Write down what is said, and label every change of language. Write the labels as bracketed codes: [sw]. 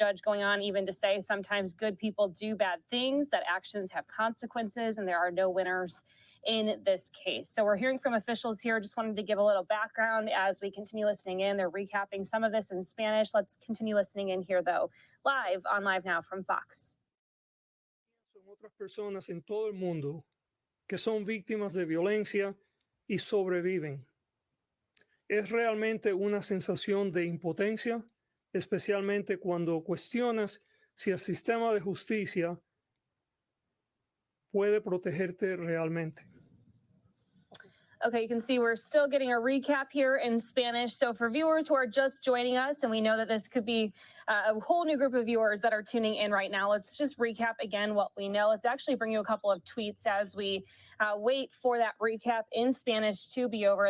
[en] Judge going on even to say sometimes good people do bad things, that actions have consequences, and there are no winners in this case. So we're hearing from officials here. Just wanted to give a little background as we continue listening in. They're recapping some of this in Spanish. Let's continue listening in here, though, live on Live Now from Fox. [es] Son otras personas en todo el mundo que son víctimas de violencia y sobreviven. Es realmente una sensación de impotencia, especialmente cuando cuestionas si el sistema de justicia puede protegerte realmente. [en] Okay, you can see we're still getting a recap here in Spanish. So for viewers who are just joining us, and we know that this could be a whole new group of viewers that are tuning in right now, let's just recap again what we know. Let's actually bring you a couple of tweets as we wait for that recap in Spanish to be over.